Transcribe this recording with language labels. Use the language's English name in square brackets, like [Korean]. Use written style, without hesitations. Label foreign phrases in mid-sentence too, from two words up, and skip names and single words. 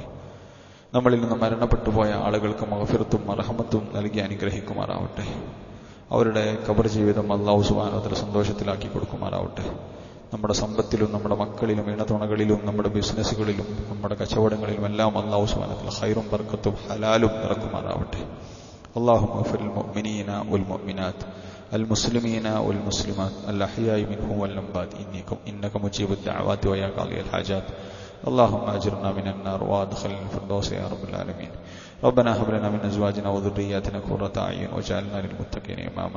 [Malayalam] നമ്മളിൽ നിന്ന് മരണപ്പെട്ടു പോയ ആളുകൾക്ക് മഗ്ഫിറത്തും മർഹമത്തും നൽകി അനുഗ്രഹിക്കുമാറാവട്ടെ. അവരുടെ ഖബർ ജീവിതം [Arabic] الله سبحانه وتعالى [Malayalam] സന്തോഷത്തിലാക്കി കൊടുക്കുമാറാവട്ടെ. നമ്മുടെ സമ്പത്തിലും നമ്മുടെ മക്കളിലും ഇണതുണകളിലും നമ്മുടെ ബിസിനസ്സുകളിലും നമ്മുടെ കച്ചവടങ്ങളിലും എല്ലാം [Arabic] الله سبحانه وتعالى [Malayalam] ഖൈറും ബർക്കത്തും ഹലാലും ഇറക്കുമാറാവട്ടെ. [Arabic] اللهم اغفر للمؤمنين والمؤمنات المسلمين والمسلمات الأحياء منهم والأموات إنك مجيب الدعوات ويا قاضي الحاجات. اللهم أجرنا من النار وادخلنا الفردوس يا رب العالمين. ربنا هب لنا من أزواجنا وذرياتنا قرة أعين واجعلنا للمتقين إماما.